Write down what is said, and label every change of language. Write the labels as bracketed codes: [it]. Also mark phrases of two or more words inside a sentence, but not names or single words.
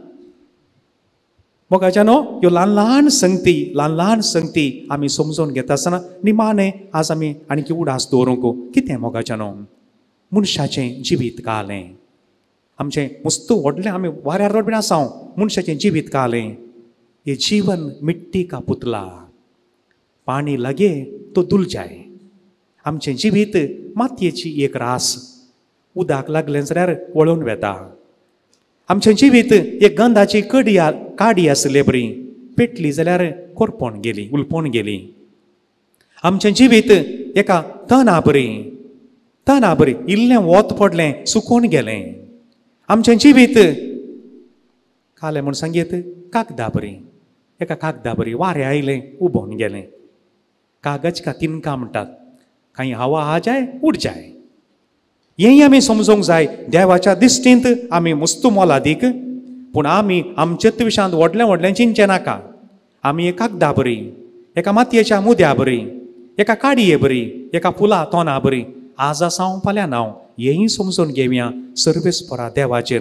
[kok] मोगाच्यानो ह्यो ल्हान ल्हान संगती आमी समजून घेता आसतना निमाणें आज आमी आनीक उडास दवरूंक कितें मोगाच्यानो मनशाचें जिवीत कालें. आमचें मस्त व्हडलें आमी वाऱ्यार रोडबीन आसां. मनशाचें जिवीत कालें. [hi] ये जीवन मिट्टी का पुतला, पाणी लगे तो धुल जाय. [kok] आमचें जिवीत मातयेची एक रास, उदक लागलें जाल्यार वळून वेता. आमचें जिवीत एक गंधाची काडी आसले बरी, पेटली जाल्यार करपोन गेली, उलपोन गेली. आमचें जिवीत एका तना बरी इल्लें वत पडलें सुकून गेलें. आमचें जिवीत कालें म्हूण सांगीत कागदा बरी, एका कागदा बरी वारें आयलें उबोन गेलें. [hi] कागज का तिनका [kok] म्हणटात, खंय [hi] हवा आ जाय उड जाय. [kok] हेंय आमी समजूंक जाय. देवाच्या दिश्टींत आमी मस्त मोलादीक, पूण आमी आमचेच विशांत व्हडलें चिंतचें नाका. आमी एक कागदा बरी, एका मातयेच्या मुद्या बरी, एका काडये बरी, एका फुला तोना बरी, आज आसां फाल्यां नांव, हेंय समजून घेवया सर्वेस्परा देवाचेर.